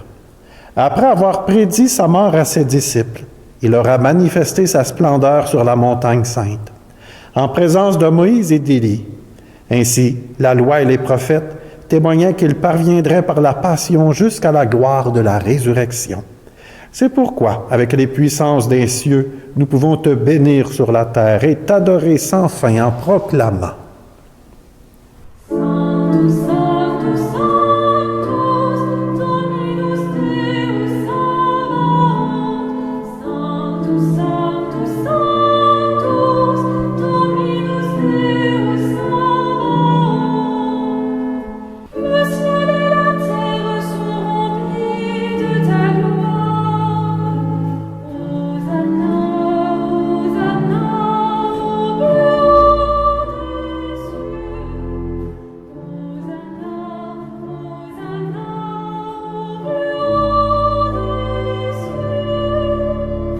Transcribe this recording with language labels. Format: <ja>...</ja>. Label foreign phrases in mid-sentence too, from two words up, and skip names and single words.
<fr>Après avoir prédit sa mort à ses disciples, il leur a manifesté sa splendeur sur la montagne sainte, en présence de Moïse et d'Élie. Ainsi, la loi et les prophètes témoignaient qu'il parviendrait par la passion jusqu'à la gloire de la résurrection. C'est pourquoi, avec les puissances des cieux, nous pouvons te bénir sur la terre et t'adorer sans fin en proclamant.</fr> <la>Sanctus, Sanctus, Sanctus, Dominus Deus Sabaoth. Sanctus, Sanctus, Sanctus, Dominus Deus Sabaoth.</la> <fr>Le ciel et la terre sont remplis de ta gloire.</fr> <la>Hosanna, Hosanna,</la> <fr>au plus haut des cieux.</fr> <la>Hosanna, Hosanna,</la> <fr>au plus haut des cieux.</fr>